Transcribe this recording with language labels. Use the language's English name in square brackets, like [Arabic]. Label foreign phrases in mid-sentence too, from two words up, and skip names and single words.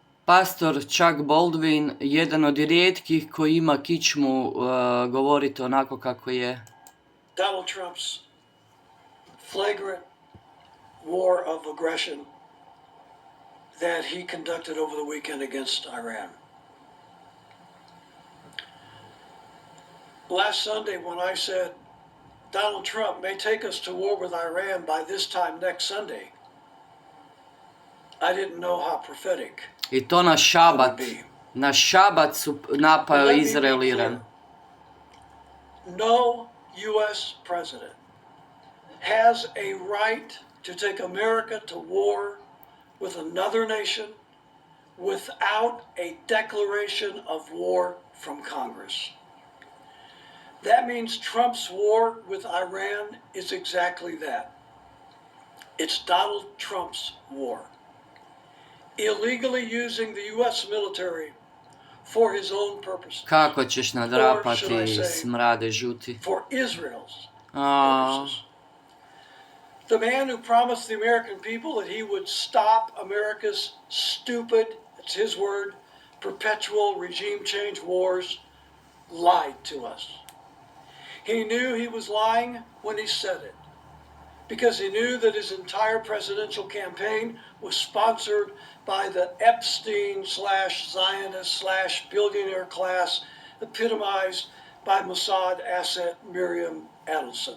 [Bosnian] pastor Chuck Baldwin, jedan od rijetkih koji ima kičmu govoriti onako kako je. [English] Donald Trump's flagrant war of aggression that he conducted over the weekend against Iran. Last Sunday when I said Donald Trump may take us to war with Iran by this time next Sunday, I didn't know how prophetic. [Bosnian] I to na šabat. Na šabat su napao Izrael Iran. [English] No U.S. president has a right to take America to war with another nation without a declaration of war from Congress. That means Trump's war with Iran is exactly that. It's Donald Trump's war. Illegally using the U.S. military for his own purposes. [Bosnian] Kako ćeš nadrapati smrade žuti? [English] For Israel's purposes. The man who promised the American people that he would stop America's stupid, it's his word, perpetual regime change wars, lied to us. He knew he was lying when he said it, because he knew that his entire presidential campaign was sponsored by the Epstein/Zionist/billionaire class epitomized by Mossad asset Miriam Adelson.